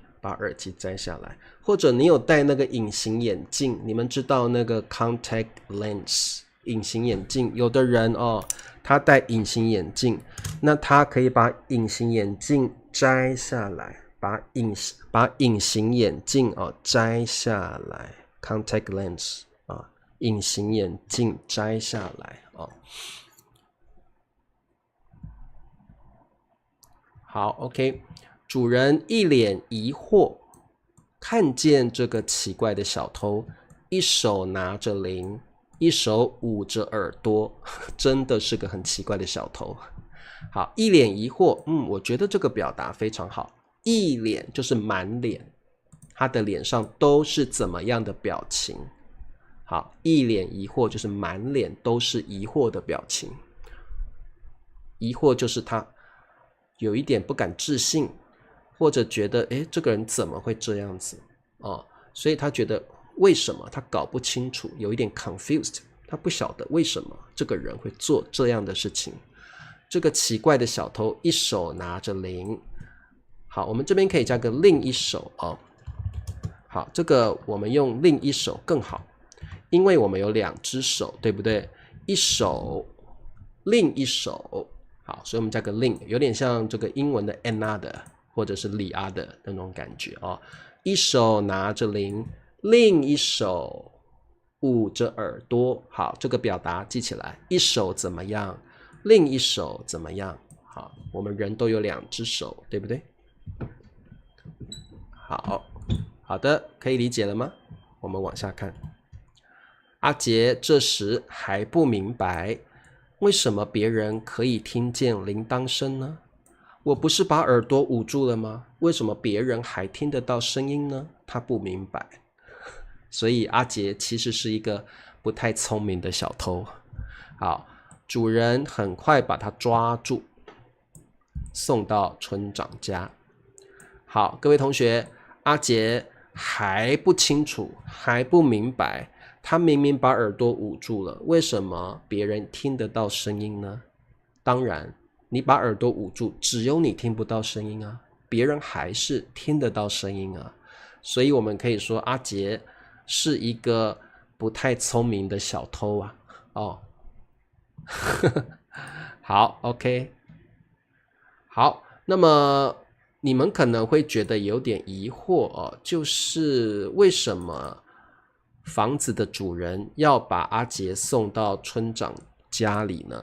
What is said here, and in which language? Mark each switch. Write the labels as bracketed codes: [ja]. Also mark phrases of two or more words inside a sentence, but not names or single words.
[zh] 把耳机摘下来，或者你有戴那個隱形眼鏡，你們知道那個 [en] contact lens [zh] 隱形眼鏡，有的人哦，他戴隱形眼鏡，那他可以把隱形眼鏡摘下來，把隱形眼鏡哦摘下來 [en] contact lens [zh] 啊，隱形眼鏡摘下來哦。好 ，OK。主人一臉疑惑，看見這個奇怪的小偷，一手拿着鈴，一手捂着耳朵，真的是個很奇怪的小偷。好，一臉疑惑，我覺得這個表達非常好。一臉就是滿臉，他的臉上都是怎麼樣的表情？好，一臉疑惑就是滿臉都是疑惑的表情。疑惑就是他有一點不敢置信。或者覺得這個人怎麼會這樣子哦？所以他覺得為什麼他搞不清楚，有一點 confused， 他不曉得為什麼這個人會做這樣的事情。這個奇怪的小偷一手拿着鈴，好，我們這邊可以加個另一手哦。好，這個我們用另一手更好，因為我們有兩隻手，對不對？一手，另一手，好，所以我們加個另，有點像這個英文的 another。或者是 [en] the other [zh] 的那種感覺哦，一手拿着鈴，另一手捂着耳朵。好，這個表達記起來，一手怎麼樣，另一手怎麼樣。好，我們人都有兩隻手，對不對？好的，可以理解了嗎？我們往下看。阿杰這時還不明白，為什麼別人可以聽見鈴鐺聲呢？我不是把耳朵捂住了嗎？為什麼別人還聽得到聲音呢？他不明白。所以阿杰其實是一個不太聰明的小偷。好，主人很快把他抓住，送到村長家。好，各位同學，阿杰還不清楚，還不明白，他明明把耳朵捂住了，為什麼別人聽得到聲音呢？當然，你把耳朵捂住，只有你聽不到聲音啊，別人還是聽得到聲音啊。所以我們可以說阿杰是一個不太聰明的小偷啊。哦，好 ，OK， 好，那麼你們可能會覺得有點疑惑哦，就是為什麼房子的主人要把阿杰送到村長家裡呢？